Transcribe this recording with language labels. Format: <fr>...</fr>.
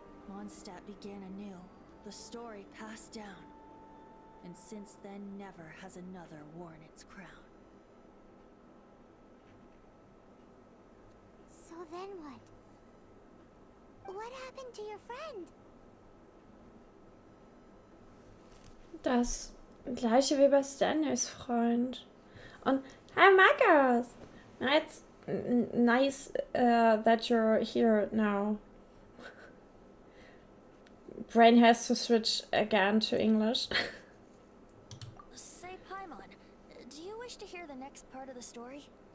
<en>Mondstadt began anew, the story passed down, and since then never has another worn its crown. So then what? What happened to your friend?</en> <de>Das gleiche wie bei Stanleys Freund. Und hi Marcus!</de> <en>It's nice that you're here now. Brain has to switch again to English. Say, Paimon, do you wish to hear the next part of the story?</en>